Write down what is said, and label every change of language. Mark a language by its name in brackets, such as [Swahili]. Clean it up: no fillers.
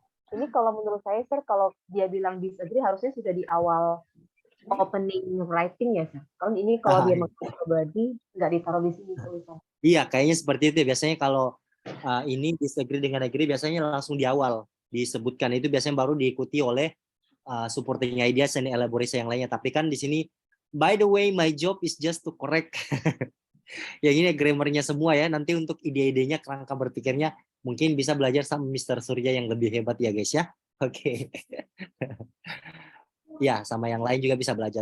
[Indonesian] Ini kalau menurut saya, Sir, kalau dia bilang disagree harusnya sudah di awal opening writing ya, Sir. Kalau ini kalau dia mengaku pribadi nggak ditaruh di sini tulisan. Iya, kayaknya seperti itu. Biasanya kalau ini disagree dengan agree biasanya langsung di awal disebutkan, itu biasanya baru diikuti oleh [English] supporting ideas and elaboration [Indonesian] yang lainnya. Tapi kan di sini, [English] by the way, my job is just to correct. [Indonesian] Yang ini grammarnya semua ya. Nanti untuk ide-idenya, kerangka berpikirnya mungkin bisa belajar sama Mr. Surya yang lebih hebat ya guys ya. Oke. Ya, sama yang lain juga bisa belajar.